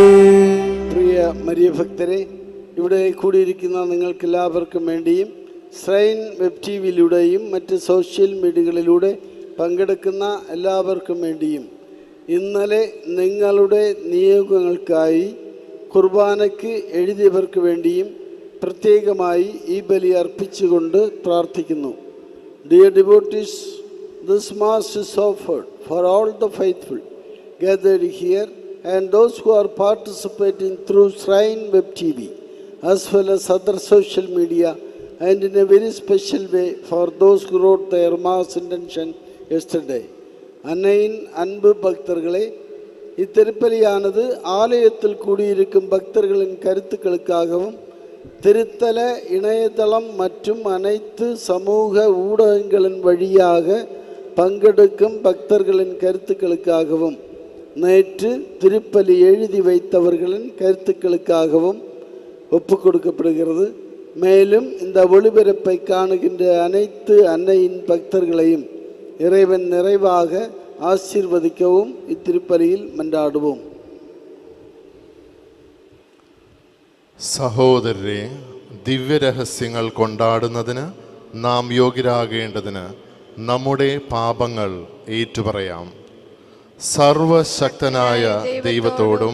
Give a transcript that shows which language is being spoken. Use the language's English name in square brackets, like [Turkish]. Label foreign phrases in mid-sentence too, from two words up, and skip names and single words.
[Malayalam] പ്രിയ മരിയ ഭക്തരെ, ഇവിടെ കൂടിയിരിക്കുന്ന നിങ്ങൾക്കെല്ലാവർക്കും വേണ്ടിയും ശ്രൈൻ വെബ് ടി വിയിലൂടെയും മറ്റ് [English] social mediaകളിലൂടെ [Malayalam] പങ്കെടുക്കുന്ന എല്ലാവർക്കും വേണ്ടിയും ഇന്നലെ നിങ്ങളുടെ നിയോഗങ്ങൾക്കായി കുർബാനയ്ക്ക് എഴുതിയവർക്ക് വേണ്ടിയും പ്രത്യേകമായി ഈ ബലി അർപ്പിച്ചുകൊണ്ട് പ്രാർത്ഥിക്കുന്നു. [English] Dear devotees, this Mass is offered for all the faithful gathered here and those who are participating through Shrine Web TV as well as other social media, and in a very special way for those who wrote their Mass intention yesterday. [Tamil] அன்னையின் அன்பு பக்தர்களே, இத்திருப்பலியானது ஆலயத்தில் கூடியிருக்கும் பக்தர்களின் கருத்துக்களுக்காகவும் திருத்தல இணையதளம் மற்றும் அனைத்து சமூக ஊடகங்களின் வழியாக பங்கெடுக்கும் பக்தர்களின் கருத்துக்களுக்காகவும் நேற்று திருப்பலி எழுதி வைத்தவர்களின் கருத்துக்களுக்காகவும் ஒப்பு கொடுக்கப்படுகிறது. மேலும் இந்த ஒளிபரப்பை காணுகின்ற அனைத்து அன்னையின் பக்தர்களையும் இறைவன் நிறைவாக ஆசீர்வதிக்கவும் இத்திருப்பலியில் மன்றாடுவோம். [Malayalam] സഹോദരരെ, ദിവ്യരഹസ്യങ്ങൾ കൊണ്ടാടുന്നതിന് നാം യോഗ്യരാകേണ്ടതിന് നമ്മുടെ പാപങ്ങൾ ഏറ്റുപറയാം. സർവശക്തനായ ദൈവത്തോടും